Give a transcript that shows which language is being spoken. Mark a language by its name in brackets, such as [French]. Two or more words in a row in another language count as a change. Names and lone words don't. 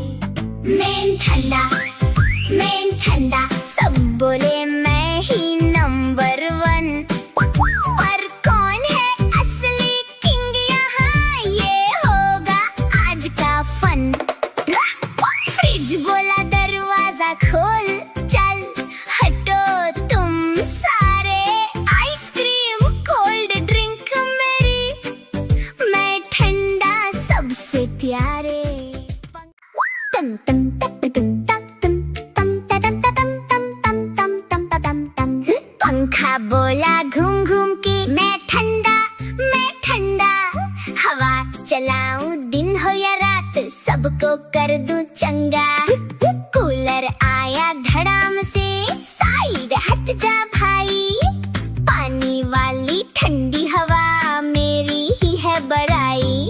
[Hindi] मैं ठंडा सब बोले मैं ही नंबर 1, पर कौन है असली किंग, यहाँ ये होगा आज का फन। फ्रिज बोला दरवाजा खोल, चल हटो तुम सारे, [English] ice cream cold drink [Hindi] मेरी, मैं ठंडा सबसे प्यारे। तम तम तप तम तम तम तम तम तम तम तम तम तम। पंखा बोला घूम घूम के, मैं ठंडा हवा चलाऊं दिन हो या रात, सबको कर दूं चंगा। कूलर आया धड़ाम से, साइड हट जा भाई, पानी वाली ठंडी हवा मेरी ही है बड़ाई।